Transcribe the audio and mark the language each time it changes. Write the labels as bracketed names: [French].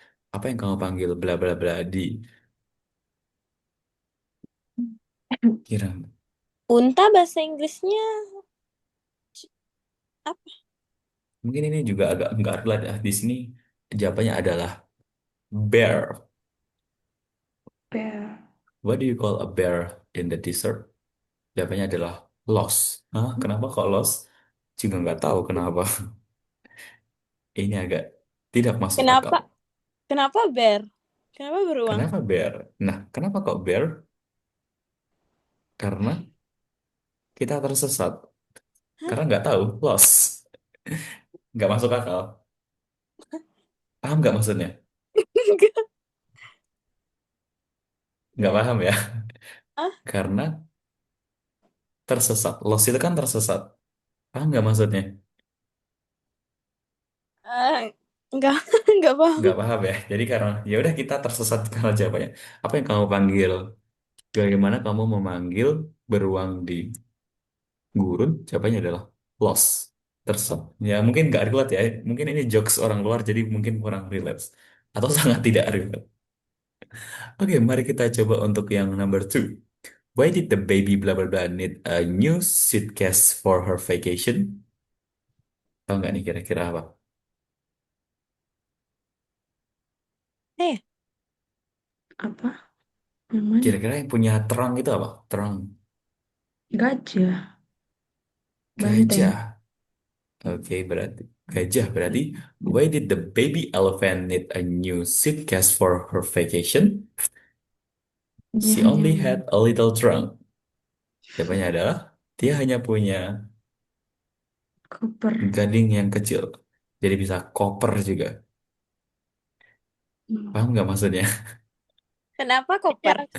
[Indonesian] Apa yang kamu panggil bla bla bla di kira? Unta bahasa Inggrisnya apa? Mungkin ini juga agak nggak relate ya. Di sini jawabannya adalah bear. Bear. [English] What do you call a bear in the dessert? [Indonesian] Jawabannya adalah lost. Hah, kenapa kok lost? Juga nggak tahu kenapa. Ini agak tidak masuk akal. Kenapa? Kenapa bear? Kenapa beruang? Kenapa bear? Nah, kenapa kok bear? Karena kita tersesat. Hah? Karena nggak tahu, lost. Nggak masuk akal. Paham nggak maksudnya? Nggak Ya. paham ya? Ah, Karena tersesat. Lost itu kan tersesat. Paham nggak maksudnya? Eh, enggak, enggak paham. Nggak paham ya. Jadi karena ya udah kita tersesat karena jawabannya. Apa yang kamu panggil? Bagaimana kamu memanggil beruang di gurun? Jawabannya adalah lost. Tersesat. Ya mungkin nggak relate ya. Mungkin ini jokes orang luar jadi mungkin kurang relate. Atau sangat tidak relate. Oke, mari kita coba untuk yang number two. [English] Why did the baby blah blah blah need a new suitcase for her vacation? [Indonesian] Tahu nggak nih kira-kira apa? Eh, Apa namanya? Kira-kira yang punya terang itu apa? Terang Gajah, banteng. gajah. Oke, berarti gajah berarti. [English] Why did the baby elephant need a new suitcase for her vacation? [Indonesian] Dia [English] She [Indonesian] hanya [English] only had a little trunk. [Indonesian] Jawabannya adalah dia hanya punya koper. gading yang kecil. Jadi bisa koper juga. Hmm. Paham nggak maksudnya? kenapa koper?